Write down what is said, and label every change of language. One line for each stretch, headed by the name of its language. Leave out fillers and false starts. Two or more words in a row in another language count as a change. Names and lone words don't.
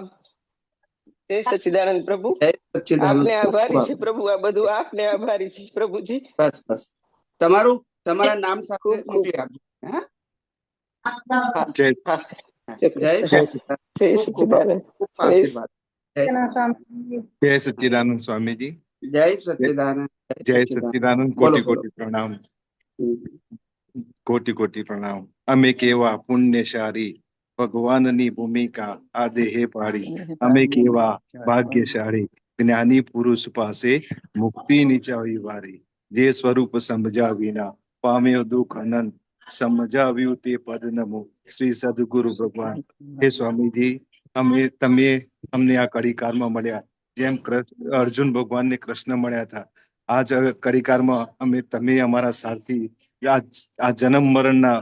Gujarati: જય સચ્ચિદાનંદ પ્રભુ. આપને આભારી છે પ્રભુ, આ બધું આપને આભારી છે પ્રભુજી. બસ બસ, તમારા નામ સાથે મોકલી આપજો. જય સચ્ચિદાનંદ. આશીર્વાદ.
Hindi: जय सच्चिदानंद स्वामी जी। जय सच्चिदानंद। जय सच्चिदानंद। कोटि कोटि प्रणाम, कोटि कोटि प्रणाम।
Gujarati: અમે કેવા પુણ્યશાળી, ભગવાનની ભૂમિકા આ દેહે પાડી। અમે કેવા ભાગ્યશાળી, જ્ઞાની પુરુષ પાસે મુક્તિ નીચાવી વારી। જે સ્વરૂપ સમજ્યા વિના પામ્યો દુઃખ અનંત, સમજાવ્યું તે પદ નમો શ્રી સદગુરુ ભગવાન। હે સ્વામીજી, તમે અમને આ કડીકારમાં મળ્યા, જેમ અર્જુન ભગવાનને કૃષ્ણ મળ્યા હતા, આ જ કડીકારમાં તમે અમારા સારથી આ જન્મ મરણના